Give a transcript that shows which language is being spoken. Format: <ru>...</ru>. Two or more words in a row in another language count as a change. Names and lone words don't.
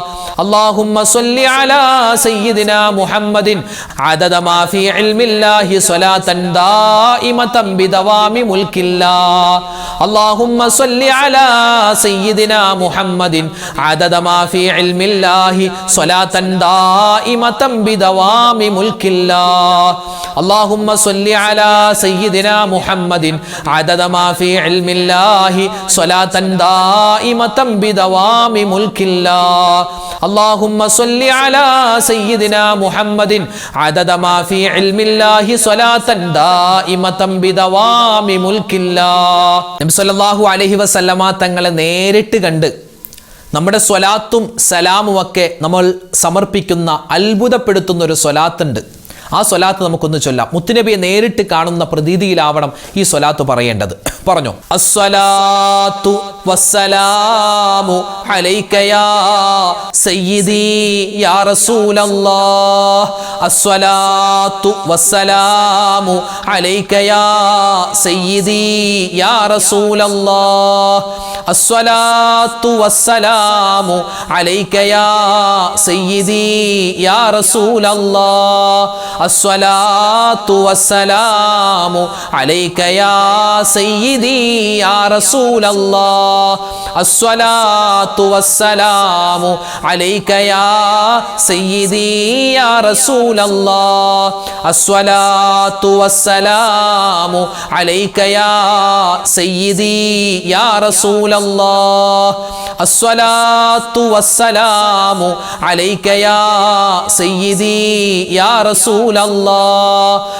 <ar>اللهم صل على سيدنا محمد عدد ما في علم الله صلاة دائمة بدوام ملك الله. اللهم صل على سيدنا محمد عدد ما في علم الله صلاة دائمة بدوام ملك الله. اللهم صل على سيدنا محمد عدد ما في علم الله صلاة دائمة بدوام ملك الله اللهم صل على سيدنا محمد عدد ما في علم الله صلاة دائمة بدوام ملك الله</ar> <ml>നബി സല്ലല്ലാഹു അലൈഹി വസല്ലമ തങ്ങളെ നേരിട്ട് കണ്ട് നമ്മുടെ സ്വലാത്തും സലാമും ഒക്കെ നമ്മൾ സമർപ്പിക്കുന്ന അത്ഭുതപ്പെടുത്തുന്ന ഒരു സ്വലാത്തുണ്ട്. ആ സ്വലാത്ത് നമുക്കൊന്ന് ചൊല്ലാം. മുത്തുനബിയെ നേരിട്ട് കാണുന്ന പ്രതീതിയിലാവണം ഈ സ്വലാത്ത് പറയേണ്ടത്.</ml> <ar>പറഞ്ഞു, الصلاة والسلام عليك يا سيدي يا رسول الله الصلاة والسلام عليك يا سيدي يا رسول الله الصلاة والسلام عليك يا سيدي يا റസൂലല്ലാഹ് الصلاة والسلام عليك يا سيدي يا رسول الله الصلاة والسلام عليك يا سيدي يا رسول الله الصلاة والسلام عليك يا سيدي يا رسول الله الصلاة والسلام عليك يا سيدي يا رسول الله</ar>